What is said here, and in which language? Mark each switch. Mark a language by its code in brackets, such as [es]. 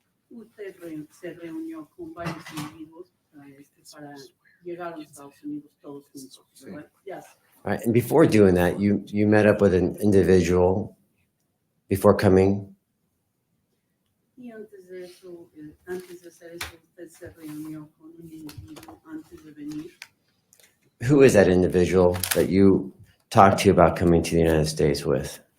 [es] Usted se reunió con varios individuos para llegar a los Estados Unidos todos juntos, ¿verdad? [en] Yes. All right, and before doing that, you met up with an individual before coming. [es] Y antes de eso, antes de hacer eso, usted se reunió con un individuo antes de venir. [en] Who is that individual that you talked to about coming to the United States with?